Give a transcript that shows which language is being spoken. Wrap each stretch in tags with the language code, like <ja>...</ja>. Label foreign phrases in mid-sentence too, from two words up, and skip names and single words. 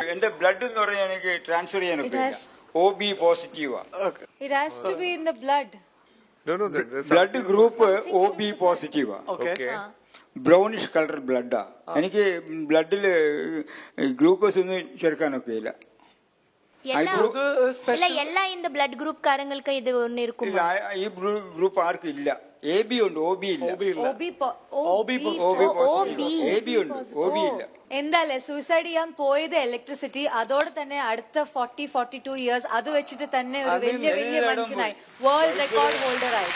<ml>എന്റെ ബ്ലഡ് എന്ന് പറഞ്ഞാൽ എനിക്ക് ട്രാൻസ്ഫർ ചെയ്യാനൊക്കെ OB പോസിറ്റീവാ. ബ്ലഡ് ഗ്രൂപ്പ് OB പോസിറ്റീവാ. ബ്രൗണിഷ് കളർ ബ്ലഡാ. എനിക്ക് ബ്ലഡില് ഗ്ലൂക്കോസ് ഒന്നും ചേർക്കാനൊക്കെ ഇല്ല.</ml> <ta>എല്ലാ இந்த</ta> <en>blood group</en> <ta>காரங்களுக்கு இது ஒன்னு இருக்குமா?</ta> <ml>ഈ ഗ്രൂപ്പ് ആർക്കും ഇല്ല. AB ഉണ്ട്, OB ഇല്ല. എന്തായാലേ സൂയിസൈഡ് ചെയ്യാൻ പോയത് ഇലക്ട്രിസിറ്റി, അതോടെ തന്നെ അടുത്ത 42 ഇയേഴ്സ് അത് വെച്ചിട്ട് തന്നെ ഒരു വലിയ വലിയ മനുഷ്യനായി,</ml> <en>world record holder</en> <ml>ആയി.</ml>